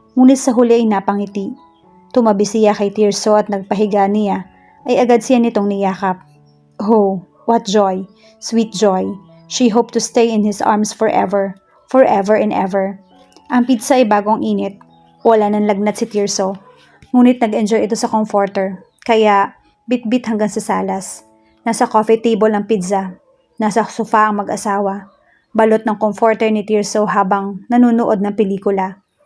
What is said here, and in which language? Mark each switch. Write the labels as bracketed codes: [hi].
[tl] Ngunit sa huli ay napangiti. Tumabi siya kay Tirso at nagpahiga niya, ay agad siya nitong niyakap. [en] Oh, what joy, sweet joy. She hoped to stay in his arms forever, forever and ever. [tl] Ang pizza ay bagong init. Wala nang lagnat si Tirso. Ngunit nag-enjoy ito sa comforter, kaya bit-bit hanggang sa salas. Nasa coffee table ang pizza. Nasa sofa ang mag-asawa. Balot ng comforter ni Tirso habang nanunood ng pelikula.